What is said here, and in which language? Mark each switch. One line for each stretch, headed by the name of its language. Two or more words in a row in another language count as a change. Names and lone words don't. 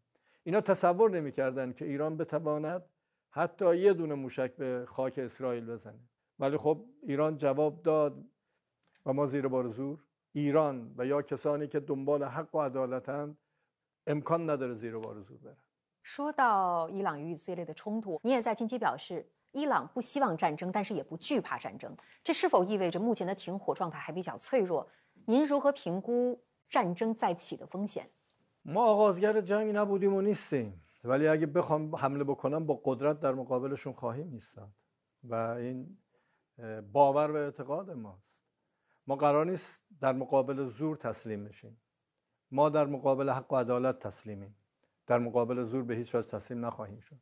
Persian: اینا تصور نمیکردن که ایران بتواند حتی یه دونه موشک به خاک اسرائیل بزنه. ولی خب ایران جواب داد و ما زیر بار زور، ایران و یا کسانی که دنبال حق و عدالتند امکان نداره زیر بار زور برن.
Chinese: 说到伊朗与以色列的冲突，你也在近期表示，伊朗不希望战争，但是也不惧怕战争。这是否意味着目前的停火状态还比较脆弱？您如何评估战争再起的风险？
Persian: ما آغازگر جنگ نبودیم و نیستیم، ولی اگه بخوام حمله بکنم با قدرت در مقابلشون خواهیم ایستاد و این باور و اعتقاد ماست. ما قرار نیست در مقابل زور تسلیم بشیم. ما در مقابل حق و عدالت تسلیمیم. در مقابل زور به هیچ وجه تسلیم نخواهیم شد.